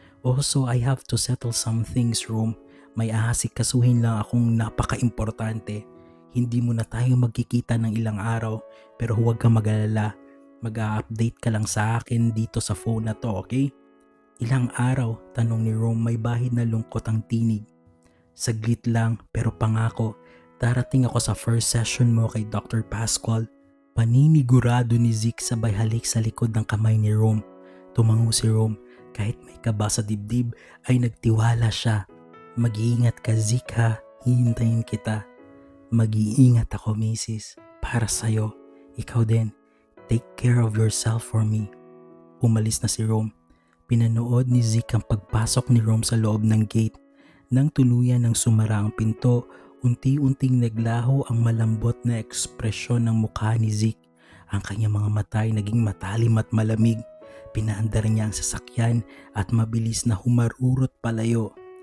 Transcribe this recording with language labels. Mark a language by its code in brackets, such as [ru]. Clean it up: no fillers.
[en] Also, I have to settle some things, Rome. [tl] May ahasikasuhin lang akong napaka-importante. Hindi muna tayo magkikita ng ilang araw, pero huwag kang mag-alala. Mag-a-update ka lang sa akin dito sa phone na to, okay?" "Ilang araw?" tanong ni Rome, may bahid na lungkot ang tinig. "Saglit lang, pero pangako, darating ako sa first session mo kay Dr. Pascual." Paninigurado ni Zeke sabay halik sa likod ng kamay ni Rome. Tumango si Rome, kahit may kaba sa dibdib ay nagtiwala siya. "Mag-iingat ka, Zeke ha, hihintayin kita." "Mag-iingat ako, Mrs. Para sa'yo. Ikaw din. [en] Take care of yourself for me." [tl] Umalis na si Rome. Pinanood ni Zeke ang pagpasok ni Rome sa loob ng gate. Nang tuluyan ng sumara ang pinto, unti-unting naglaho ang malambot na ekspresyon ng mukha ni Zeke. Ang kanyang mga mata ay naging matalim at malamig. Pinaandar niya ang sasakyan at mabilis na humarurot palayo.